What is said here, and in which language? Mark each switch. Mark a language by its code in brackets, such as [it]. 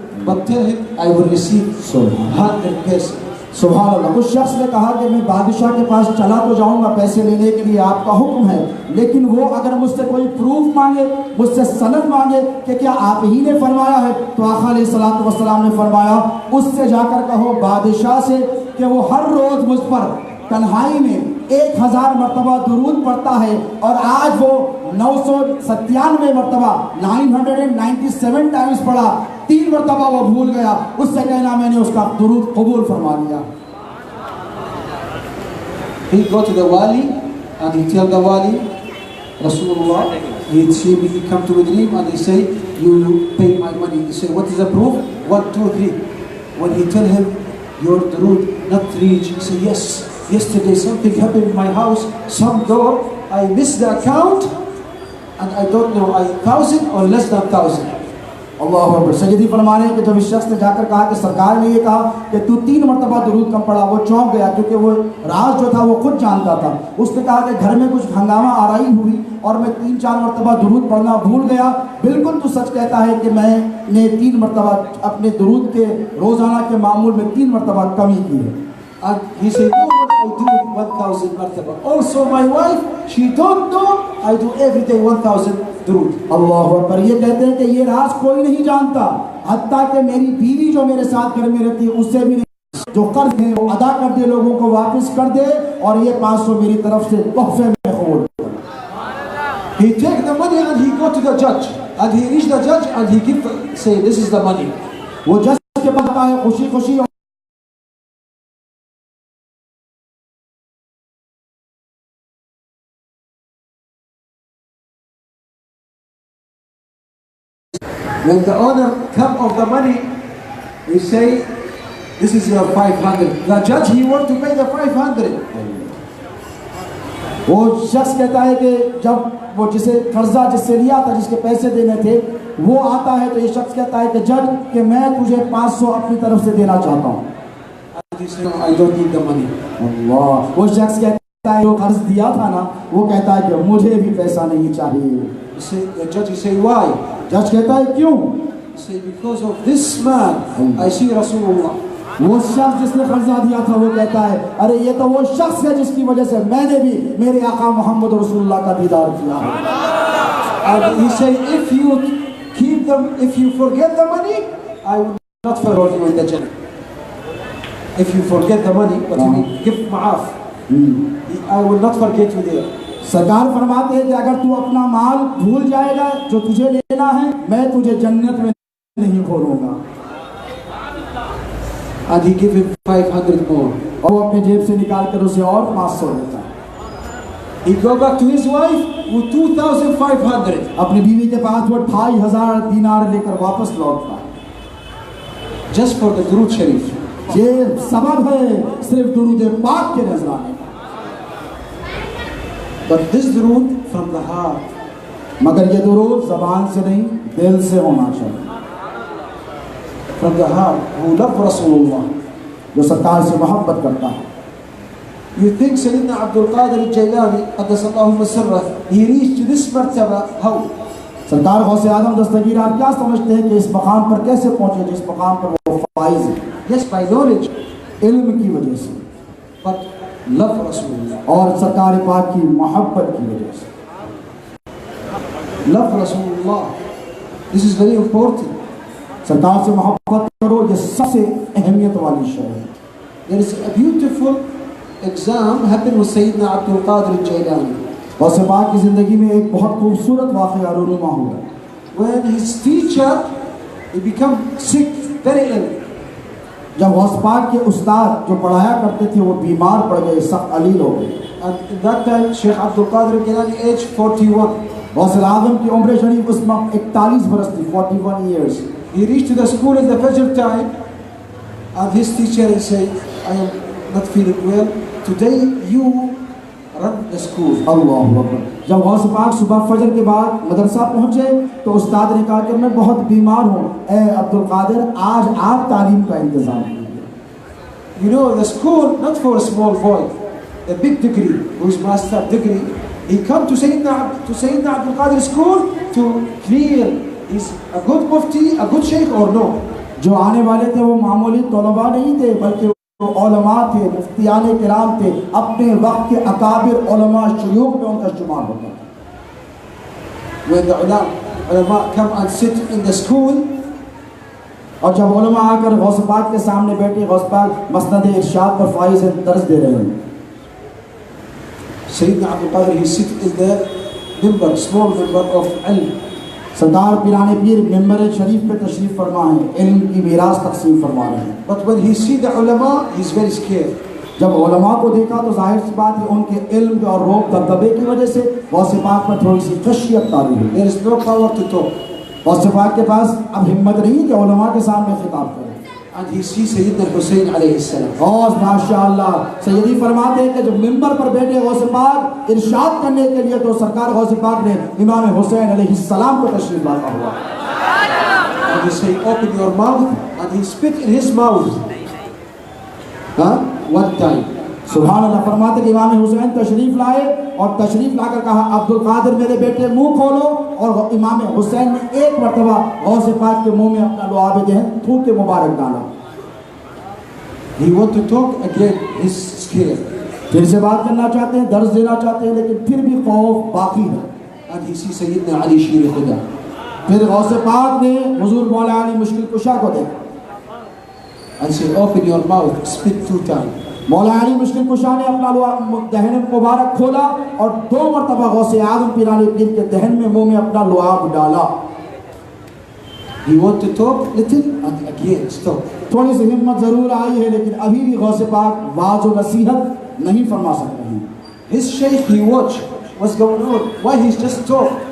[en] But tell him, I will receive 100%. [hi] सुभान अल्लाह। उस शख्स ने कहा कि मैं बादशाह के पास चला तो जाऊंगा पैसे लेने के लिए, आपका हुक्म है, लेकिन वो अगर मुझसे कोई प्रूफ मांगे, मुझसे सनद मांगे कि क्या आप ही ने फरमाया है, तो आका अलैहिस्सलातु वस्सलाम ने फरमाया, उससे जाकर कहो बादशाह से कि वो हर रोज़ मुझ पर तन्हाई में 1000 मरतबा दुरूद पढ़ता है और आज वो 997 मरतबा 997 टाइम्स पढ़ा, 3 मरतबा वो भूल गया, उससे कहना मैंने उसका दुरूद कबूल फरमा लिया। [en] He go to the wali and he tell the wali, Rasulullah, he see me, he come to a dream and he say, you pay my money. He say, what is the proof? 1, 2, 3. When he tell him, your durood not reach, he say, yes. Yesterday something happened in my house, some door, I missed the account, and I don't know, 1,000 or less than 1,000. [hi] अल्लाह अकबर। सैयदी फरमा रहे हैं कि जब इस शख्स ने जाकर कहा कि सरकार ने ये कहा कि तू 3 मरतबा दुरूद कम पढ़ा, वो चौंक गया क्योंकि वो राज जो था वो खुद जानता था। उसने कहा कि घर में कुछ हंगामा आराई हुई और मैं 3-4 मरतबा दुरूद पढ़ना भूल गया। बिल्कुल तू सच कहता है कि मैंने 3 मरतबा अपने दुरूद के रोज़ाना के मामूल में 3 मरतबा कमी की है। [en] And he said, no, what I do 1000 martaba. Also my wife, she don't know I do every day 1000 durood. [hi] अल्लाह अकबर। ये कहते हैं कि ये राज कोई नहीं जानता, हत्ता कि मेरी बीवी जो मेरे साथ घर में रहती है उससे भी नहीं। जो कर्ज है वो अदा कर दे, लोगों को वापस कर दे, और ये 500 मेरी तरफ से तोहफे में खोल। [en] He take the money and he go to the judge, and he reach the judge and he give, say this is the money. [hi] वो जज के पास आता है खुशी खुशी। [en] When the owner come of the money, he say, this is your 500. The judge, he want to pay the 500. [hi] वो शख्स कहता है कि जब वो जिसे कर्जा जिससे लिया था, जिसके पैसे देने थे, वो आता है तो ये शख्स कहता है कि जज कि मैं तुझे 500 अपनी तरफ से देना चाहता हूँ। [en] I don't need the money. [hi] अल्लाह। वो शख्स कहता है जो कर्ज दिया था ना, वो कहता है कि मुझे भी पैसा नहीं चाहिए। [en] The judge, he say, why? [hi] जज कहता है क्यों? [en] Say because of this man, I see Rasulullah. [hi] वो शख्स जिसने कर्जा दिया था वो कहता है अरे ये तो वो शख्स है जिसकी वजह से मैंने भी मेरे आका मोहम्मद रसूलुल्लाह का दीदार किया है। [en] And he say, if you keep them, if you forget the money, I will not forget you in the Jannah. If you forget the money, but you give ma'af, I will not forget you there. [hi] सरकार फरमाते हैं कि अगर तू अपना माल भूल जाएगा जो तुझे लेना है, मैं तुझे जन्नत में नहीं खोलूंगा। [en] And he give him 500 more. [hi] और वो अपने जेब से निकाल कर उसे और 500 देता है। [en] He go back to his wife with 2500. [hi] अपनी बीवी के पास वो 2500 दीनार लेकर वापस लौटता है। [en] Just for the Durood Sharif. [hi] ये सबब है सिर्फ दुरूद पाक के नजराने। [en] But this durood from the heart. [hi] मगर ये दुरूद ज़बान से नहीं, दिल से होना चाहिए। [en] From the heart, who love Rasulullah, [hi] जो सरकार से मोहब्बत करता है। [en] You think Sayyidina Abdul Qadir Geelani, Qaddasallahu sirrah, he reached to this martaba how? [hi] सरकार गौसे आजम दस्तगीर, आप क्या समझते हैं कि इस मकाम पर कैसे पहुंचे जिस मकाम पर वो फाइज है? [en] Yes, by knowledge, [hi] इल्म की वजह से, [en] but love Rasulullah. [hi] और सरकार पाक की मोहब्बत की वजह से। [en] Love Rasulullah. This is very important. [hi] सरकार से मोहब्बत करो, ये सबसे अहमियत वाली शय है। [en] There is a beautiful exam happened with Sayyidina Abdul Qadir Geelani. [hi] गौसे पाक की जिंदगी में एक बहुत खूबसूरत वाक़या रूनुमा हुआ। [en] When his teacher, he become sick, very ill. [hi] जब गौस पाक के उस्ताद जो पढ़ाया करते थे वो बीमार पड़ गए, सख्त अलील हो गए। [en] And in that time, Shaykh Abdul Qadir Geelani, age 41. [hi] गौसे आज़म की उम्र शरीफ उस वक्त 41 बरस थी, [en] 41 years। He reached to the school in the Fajr time, and his teacher said, I am not feeling well. Today you run the school. [hi] अल्लाह अकबर। जब गौस पाक सुबह फजर के बाद मदरसा पहुँचे तो उस्ताद ने कहा कि मैं बहुत बीमार हूँ, ए अब्दुल कादिर आज आप तालीम का इंतज़ाम कीजिए। [en] You know, the school not for a small boy, a big degree, who's master degree. He come to Sayyidina Abdul Qadir school to clear is a good mufti, a good sheikh or no. [hi] जो आने वाले थे वो मामूली तलबा नहीं थे, बल्कि वो उलमा थे, मुफ्तियाने किराम थे, अपने वक्त के अकाबिर उलमा शयूख में उनका शुमार होता था। [en] When the ulama come and sit in the school, [hi] और जब उलमा आकर गौस पाक के सामने बैठे, गौस पाक मसनद इरशाद पर फाइज दर्ज दे रहे हैं। [en] Sayyidina Abdul Qadir, he sit in the member, small member of ilm. [hi] Sardar पिराने Pir member शरीफ पे तशरीफ फरमा है, इल्म की मीरास तकसीम फरमा रहे हैं। [en] But when he see the ulama, he is very scared. [hi] जब उलमा को देखा तो जाहिर सी बात है उनके इल्म और रोब दबदबे की वजह से गौसे पाक में थोड़ी सी खशियत तारी हुई। [en] There is no power to talk. [hi] गौसे पाक के पास अब हिम्मत नहीं कि उलमा के सामने खिताब करे। [en] And he see Sayyidina Hussein alayhi salam. [hi] और माशाअल्लाह सैयदी फरमाते हैं कि जब मिंबर पर बैठे गौसे पाक इरशाद करने के लिए तो सरकार गौसे पाक ने इमाम हुसैन अलैहिस्सलाम को तशरीफ लाता हुआ। [en] he said, open your mouth, and he spit in his mouth. One time. [hi] सुभान अल्लाह। फरमाते कि इमाम हुसैन तशरीफ लाए और तशरीफ लाकर कहा अब्दुल कादिर मेरे बेटे मुंह खोलो, और इमाम हुसैन ने एक मरतबा गौसे पाक के मुंह में अपना लुआब दहन थूक के मुबारक डाला। [en] He want to talk again, he's scared. [hi] फिर से बात करना चाहते हैं, दर्ज देना चाहते हैं, लेकिन फिर भी खौफ बाकी है। [en] And he sees Sayyidina Ali Shir Khuda. [hi] फिर गौसे पाक ने हुजूर मौला अली मुश्किल कुशा को देखा [en] and say, open your mouth, spit 2 times. [hi] मौला अली मुश्किल कुशा ने अपना दहन मुबारक खोला और 2 मरतबा गौसे आजम पीरानी पीर के दहन में मुंह में अपना लुआब डाला। [en] He want to talk little and again stop. [hi] थोड़ी सी हिम्मत जरूर आई है, लेकिन अभी भी गौसे पाक वाज और नसीहत नहीं फरमा सकते हैं। [en] His Shaykh, he watch what's going on, why he's just talk.